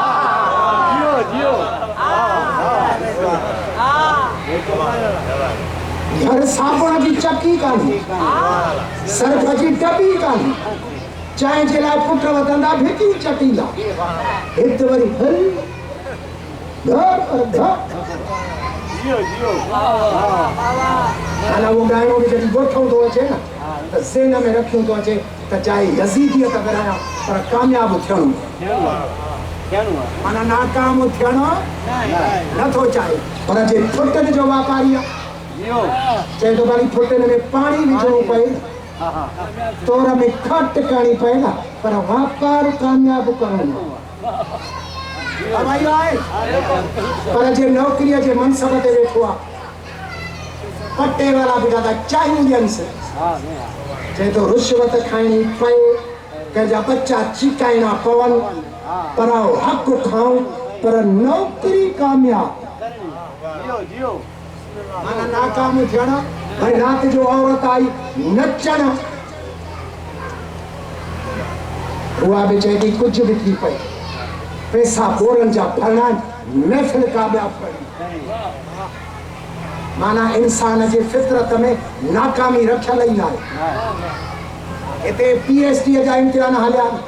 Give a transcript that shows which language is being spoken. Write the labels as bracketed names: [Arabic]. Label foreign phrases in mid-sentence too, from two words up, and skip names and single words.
[Sindhi] घर साबुण जी चकी कान्हे सर्फ जी टबी कान्हे चांहि जे लाइ पुट वधंदा भितियूं चटींदा हिते वरी हल माना उहो ॻाइणो बि जॾहिं ॻोठो थो अचे न त ज़हन में रखियो तो अचे त चाहे यज़ीदियत अगर आया पर कामयाब थियणो माना नाकाम थियणो नथो चाहे पर जे फुटन जो वापारी आहे चए तो भाई फुटन में पानी विझणो पए तोर में खट करणी पए ना पर वापार कामयाब करणो भाई आए पर जे नौकरी जे मनसब ते वेठो आहे पट्टे वाला भी ॾाढा चाहींदियंस चए तो रिश्वत खाइणी पए कंहिंजा बच्चा चिकाइणा पवन पर हक़ खाऊं पर नौकरी कामयाब माना नाकाम थियण भाई रात जो औरत आई नचण उहा बि चए थी कुझु बि थी पए पैसा बोरनि जा भरणा महफ़िल कामयाब करणी माना इंसान जे फितरत में नाकामी रखियल ई नाहे हिते PhD जा इम्तिहान हलिया